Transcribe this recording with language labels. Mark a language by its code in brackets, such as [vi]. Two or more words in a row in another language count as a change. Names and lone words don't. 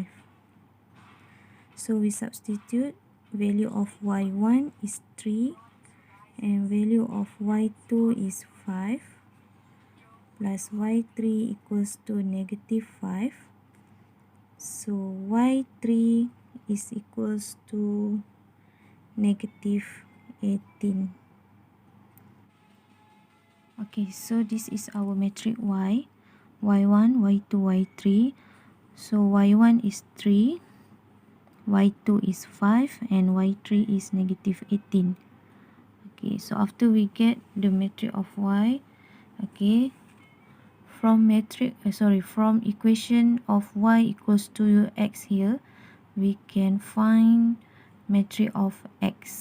[en] So we substitute value of y1 is 3, and value of y2 is 5, plus y3 equals to negative 5. So y3 is equals to negative 18. Okay, so this is our metric y. y1, y2, y3. So y1 is 3, y2 is 5, and y3 is negative 18. Okay, so after we get the metric of y, okay, from equation of y equals to x here, we can find metric of x.